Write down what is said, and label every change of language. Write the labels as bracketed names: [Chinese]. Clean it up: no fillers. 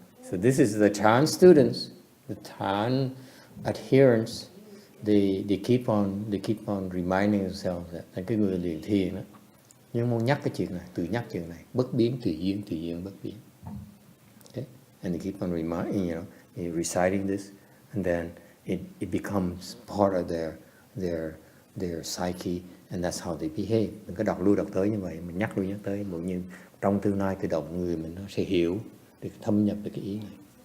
[English] So this is the Chan students, the Chan adherents. They keep on reminding themselves that [Vietnamese] cái người luyện thiền đó, nhưng muốn nhắc cái chuyện này, tự nhắc chuyện này, bất biến tùy duyên bất biến. Okay? [English] And they keep on reminding, reciting this, and then it becomes part of their psyche, and that's how they behave. [Vietnamese] Mình có đọc tới như vậy, mình nhắc lui nhắc tới, mỗi như trong tương lai tự động người mình nó sẽ hiểu, để thâm nhập được cái ý này.